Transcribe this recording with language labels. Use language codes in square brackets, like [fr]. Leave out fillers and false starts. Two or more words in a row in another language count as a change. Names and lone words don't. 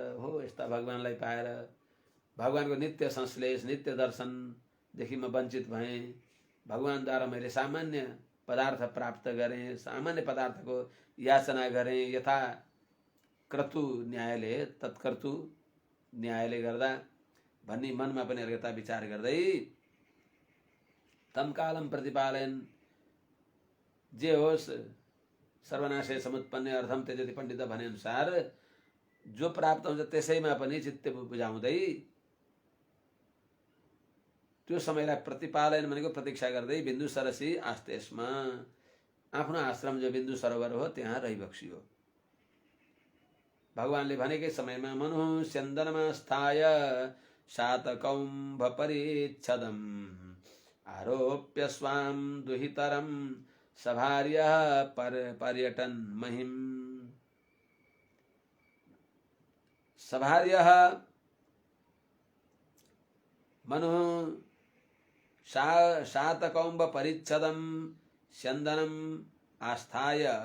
[ne] हो यस्ता भगवानलाई पाएर भगवानको नित्य संश्लेष नित्य दर्शनदेखि म वञ्चित भएँ। भगवानद्वारा मैले सामान्य पदार्थ प्राप्त गरेँ, सामान्य पदार्थको याचना गरेँ, यथा क्रतु न्यायले तत्कर्तु न्यायले गर्दा भन्ने मनमा पनि अलिकता विचार गर्दै [sa] तमकालम प्रतिपालन [ne] जे होस् [sa] सर्वनाशे समुत्पन्ने अर्थम त्यजति पण्डित [ne] भने अनुसार जो प्राप्त हुन्छ त्यसैमा पनि चित्त बुझाउँदै त्यो समयलाई प्रतिपालन भनेको प्रतीक्षा गर्दै [sa] बिन्दु सरसी आस्तेस्मा [ne] आफ्नो आश्रम जो बिन्दु सरोवर हो त्यहाँ रहिबक्सियो। भगवानले भनेकै समयमा [sa] मनु स्यन्दनमा स्थाय शातकौम्भ परिच्छदम् आरोप्य स्वाम दुहितरम सभार्य पर्यटन महिम। सभार्य मनु शातकौम्ब परिच्छदं स्यन्दनम् आस्थाय